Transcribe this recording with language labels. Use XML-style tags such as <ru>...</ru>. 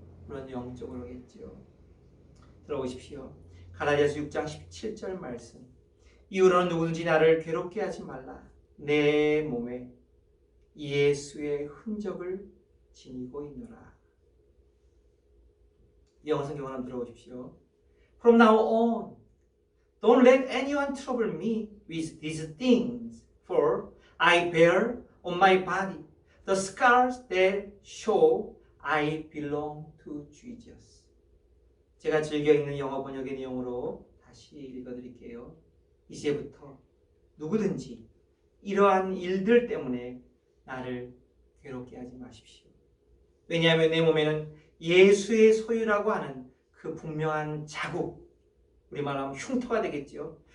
<ko>물론 영적으로겠죠. 들어보십시오. 갈라디아서 6장 17절 말씀. 이후로는 누구든지 나를 괴롭게 하지 말라. 내 몸에 예수의 흔적을 지니고 있노라. 영어 성경 한번 들어보십시오.</ko> <en>From now on, don't let anyone trouble me with these things, for I bear on my body the scars that show I belong to Jesus.</en> <ko>제가 즐겨 읽는 영어 번역의 내용으로 다시 읽어드릴게요. 이제부터 누구든지 이러한 일들 때문에 나를 괴롭게 하지 마십시오. 왜냐하면 내 몸에는 예수의 소유라고 하는 그 분명한 자국, 우리말하면 흉터가 되겠죠.</ko>